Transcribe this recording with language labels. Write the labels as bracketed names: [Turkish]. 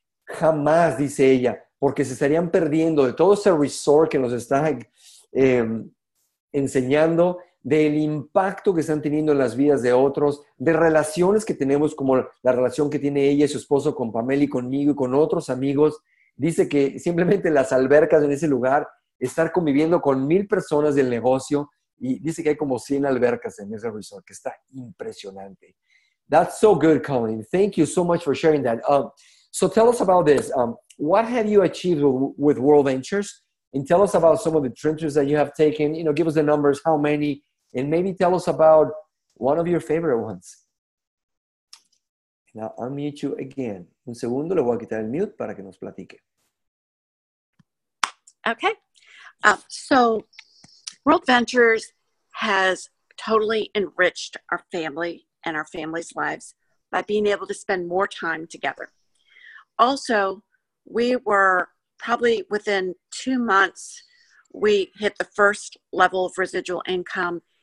[Spanish] Jamás, dice ella, porque se estarían perdiendo de todo ese resort que nos está enseñando, del impacto que están teniendo en las vidas de otros, de relaciones que tenemos como la relación que tiene ella y su esposo con Pamela y conmigo y con otros amigos. Dice que simplemente las albercas en ese lugar, estar conviviendo con 1,000 personas del negocio, y dice que hay como 100 albercas en ese resort, que está impresionante. [English] That's so good, Colleen. Thank you so much for sharing that. So tell us about this. What have you achieved with Worldventures? And tell us about some of the trips that you have taken. You know, give us the numbers, how many, and maybe tell us about one of your favorite ones. Now, I'll mute you again. [Spanish] Un segundo, le voy a quitar el mute para que nos platique. [English] Okay. So Worldventures has totally enriched our family and our family's lives by being able to spend more time together. Also, we were probably within 2 months, we hit the first level of residual income.